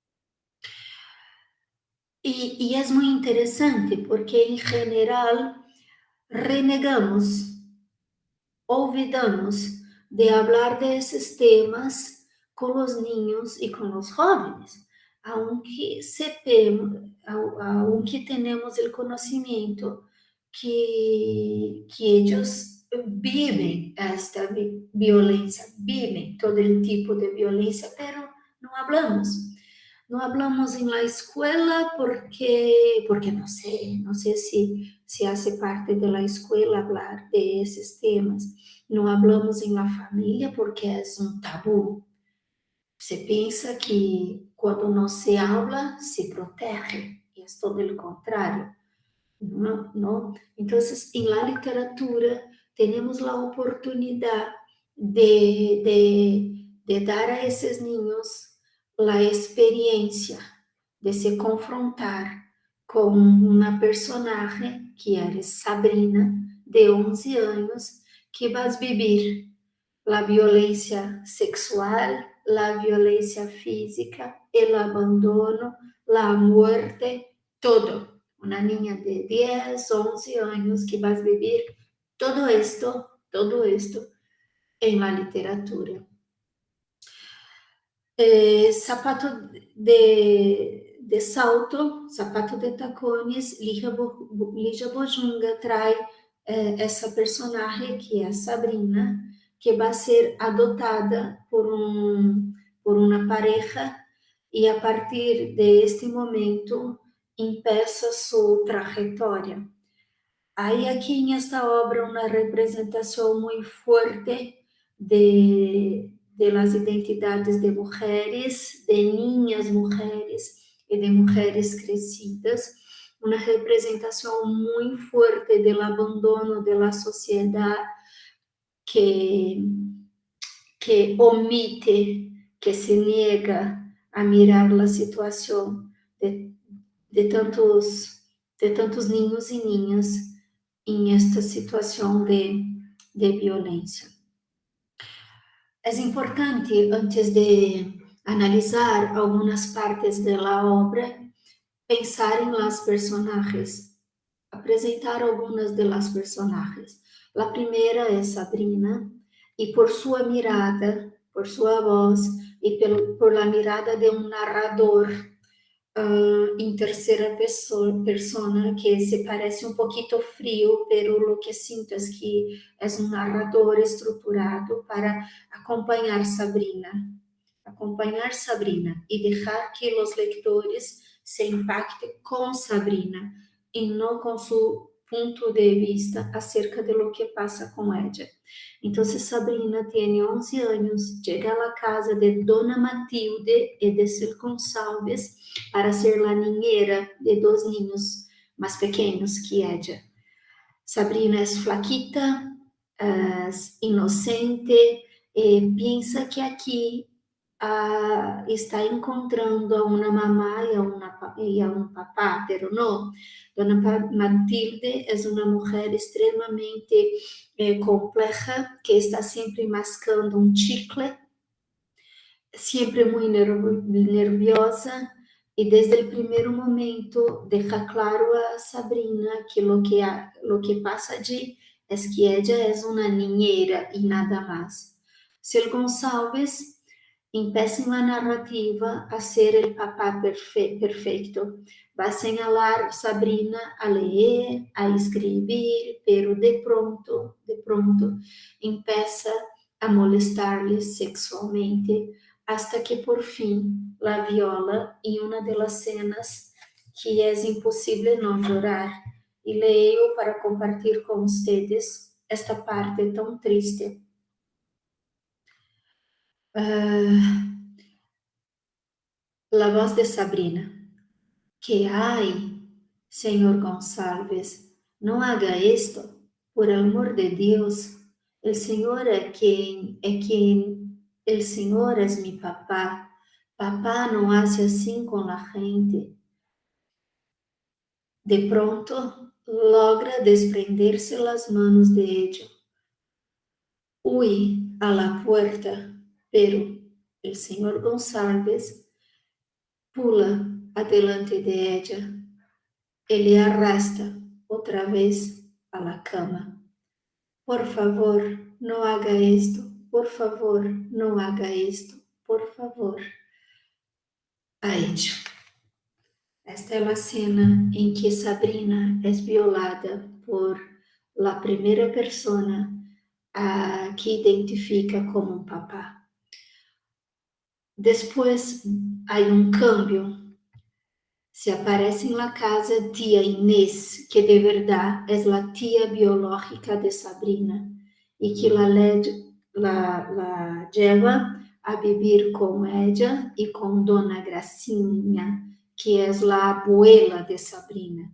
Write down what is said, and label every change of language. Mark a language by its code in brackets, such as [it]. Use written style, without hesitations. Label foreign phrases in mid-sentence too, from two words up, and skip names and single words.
[es] Y es muy interesante porque en general renegamos, olvidamos de hablar de esos temas con los niños y con los jóvenes, aunque tenemos el conocimiento que ellos viven esta violência, viven todo el tipo de violencia, pero no hablamos. No hablamos en la escuela porque no sé si hace parte de la escuela hablar de esos temas. No hablamos en la familia porque es un tabú. [pt] Se pensa que quando não se habla, se protege, e é todo o contrário. [es] ¿No? ¿No? Entonces, en la literatura tenemos la oportunidad de dar a esos niños la experiencia de se confrontar con una personaje que eres Sabrina, de 11 años, que vas a vivir la violencia sexual, la violencia física, el abandono, la muerte, todo. Una niña de 10, 11 años que vas a vivir todo esto en la literatura. [pt] Sapato de salto, sapato de tacones, Lígia Bojunga traz essa personagem que é Sabrina, que vai ser adotada por uma pareja e [es] a partir de este momento empieza [pt] sua trajetória. [es] Hay aquí en esta obra una representación muy fuerte de las identidades de mujeres, de niñas mujeres y de mujeres crecidas, una representación muy fuerte del abandono de la sociedad que, que omite, que se niega a mirar la situación de tantos niños y niñas [pt] em esta situação de violência. É importante, antes de analisar algumas partes da obra, pensar em las personagens, apresentar algumas de las personagens. A primeira é Sabrina, e por sua mirada, por sua voz, e por la mirada de um narrador em terceira persona, que se parece um pouquinho frio, [es] pero lo que [pt] sinto é que é um narrador estruturado para acompanhar Sabrina e deixar que os leitores se impactem com Sabrina e não com seu ponto de vista [es] acerca de lo que [pt] passa com ela. Então, Sabrina tem 11 anos, chega à casa de Dona Matilde e de Sir Gonçalves para ser [es] la niñera de 2 niños [pt] mais pequenos que ella. Sabrina é flaquita, es inocente, pensa que aqui está encontrando a uma mamá e a um papá, pero não. Dona Matilde é uma mulher extremamente complexa, que está sempre mascando um chicle, sempre muito nerviosa, e desde o primeiro momento deixa claro a Sabrina que [es] lo que [pt] passa allí é que ella é uma niñera e nada mais. Sr. Gonçalves empieza a narrativa a ser o papá perfeito. [es] Va a señalar Sabrina a leer, a escribir, pero de pronto, empieza a molestar-lhe sexualmente, hasta que por fim la viola [pt] em uma das cenas que é impossível não chorar. E leio para compartilhar com vocês esta parte tão triste. [es] La voz de Sabrina. Que hay, señor Gonçalves, no haga esto, por amor de Dios. El Señor el Señor es mi papá. Papá no hace así con la gente. De pronto, logra desprenderse las manos de ello. Huye a la puerta, pero el señor Gonçalves pula adelante de ella. [pt] Ele arrasta outra vez [es] a la cama. Por favor, não haga esto. Por favor, não haga esto. Por favor. Ha hecho. [pt] Esta é a cena em que Sabrina é violada por la primeira persona que identifica como um papá. Depois, há cambio. Se aparece em la casa tia Inês, que de verdade é a tia biológica de Sabrina, e que [es] la lleva a vivir [pt] com ella e com Dona Gracinha, que é a abuela de Sabrina.